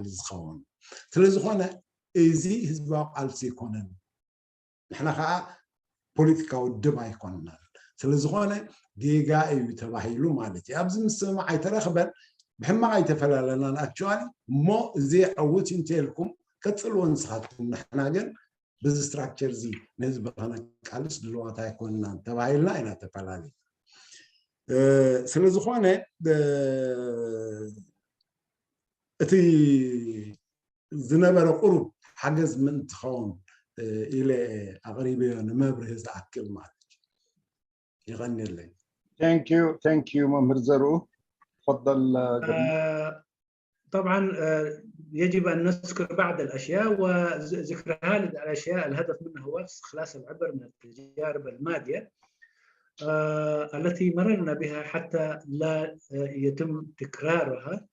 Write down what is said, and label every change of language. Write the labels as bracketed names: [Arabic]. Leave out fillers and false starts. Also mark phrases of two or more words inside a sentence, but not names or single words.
[Tigrinya] ዝኸውን ስለዝኾነ እዚ ህዝባዊ ቃልሲ ይኮነን ንሕና ከዓ ፖለቲካዊ ድብ ኣይኮንናን ስለዝኾነ ጌጋ እዩ ተባሂሉ ማለት እዩ ኣብዚ ምስማዕ ኣይተረኽበን ብሕማቕ ኣይተፈላለናን ኣክቹዋሊ እሞ እዚ ዓውት እንተልኩም ቀፅልዎ ንስኻትኩም ንሕና ግን በዚ ስትራክቸር እዚ ንህዝቢ ከነቃልስ ድልዋት ኣይኮንናን ተባሂልና ኢና ተፈላለዩ ስለዝኾነ እቲ ዝነበረ ቁሩብ ሓገዝ ምን ትኸውን ኢለ ኣቕሪበዮ ንመብርሂ ዝኣክል ማለት እዩ ይቐኒለይ [English] thank you [Arabic] ممر زرو تفضل طبعا يجب ان نذكر بعض الاشياء وذكرها الاشياء الهدف منها هو استخلاص العبر من التجارب الماضيه التي مررنا بها حتى لا يتم تكرارها